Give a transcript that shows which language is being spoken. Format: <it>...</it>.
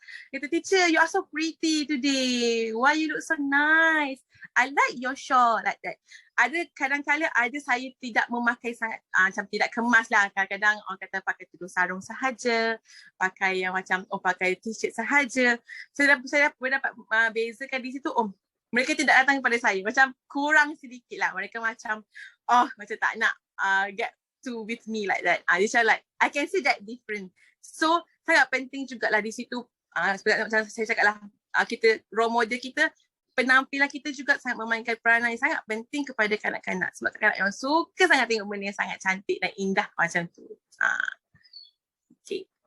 <en>Kata, teacher, you are so pretty today. Why you look so nice? I like your shawl, like that.</en> <ms>Kadang-kadang saya tidak memakai sangat macam tidak kemas lah. Kadang-kadang orang kata pakai tudung sarung sahaja, pakai yang macam pakai t-shirt sahaja. Saya dapat bezakan di situ. Mereka tidak datang kepada saya, macam kurang sedikit lah. Mereka macam macam tak nak</ms> <en>get to with me like that. Dia like I can see that different.</en> <ms>So sangat penting jugalah di situ. Macam saya cakap lah, kita role model kita, penampilan kita juga sangat memainkan peranan yang sangat penting kepada kanak-kanak. Sebab kanak-kanak yang suka sangat tengok benda yang sangat cantik dan indah macam tu. Okay.</ms>